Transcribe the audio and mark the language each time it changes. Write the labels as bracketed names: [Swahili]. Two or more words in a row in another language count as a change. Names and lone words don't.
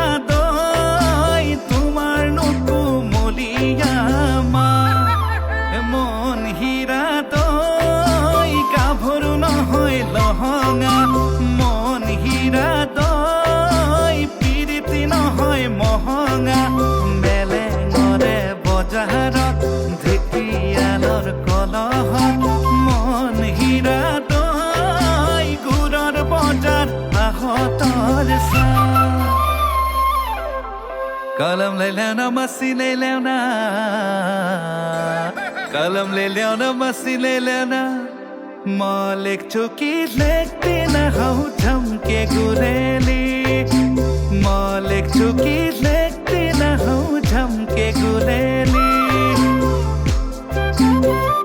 [Assamese] দই তোমাৰ নুকুমলীয়া মা মন হীৰা দই গাভৰু নহয় লহঙা মন হীৰা দই পিৰিতি নহয় মহঙা মেলেঙৰে বজাৰত ঢেকিয়ালৰ কলহত মন হীৰা দই গুৰৰ বজাৰ আহতৰ [Nepali] कलम ले ल्याउन मसी ले ल्याउन कलम ले ल्याउन मसी ले ल्याउन म लेख्छु कि लेख्दिन हौ झम्के गुलेली म लेख्छु कि लेख्दिन हौ झम्के गुलेली